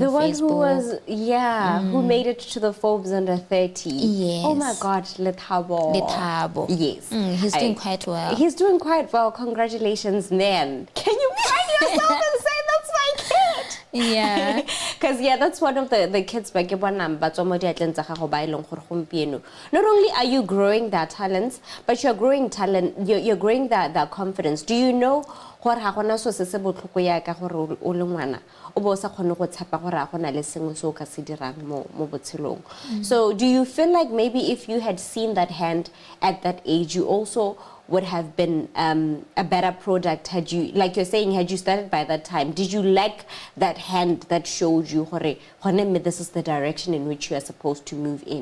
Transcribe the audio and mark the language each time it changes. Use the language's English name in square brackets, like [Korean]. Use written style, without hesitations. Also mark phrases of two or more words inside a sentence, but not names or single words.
[English] The one who was, who made it to the Forbes under 30. Yes. Oh my God, Lethabo. Yes. He's doing quite well. He's doing quite well. Congratulations, man. Can you pride yourself and say that's my kid? Yeah. Because that's one of the kids [Tswana] ba ke bonang ba tswa mo diatleng tsa gago ba ileng gore gompieno. [English] Not only are you growing their talents, but you're growing you're growing their confidence. Do you know [Tswana] gore ga gona so se botlhoko ya ka gore o le ngwana o bo sa kgone go tshepa gore ga gona le sengwe se o ka se dirang mo botshelong? [English] So do you feel like maybe if you had seen that hand at that age, you also would have been a better product had you, like you're saying, had you started by that time? Did you lack that hand that showed you, this is the direction in which you are supposed to move in?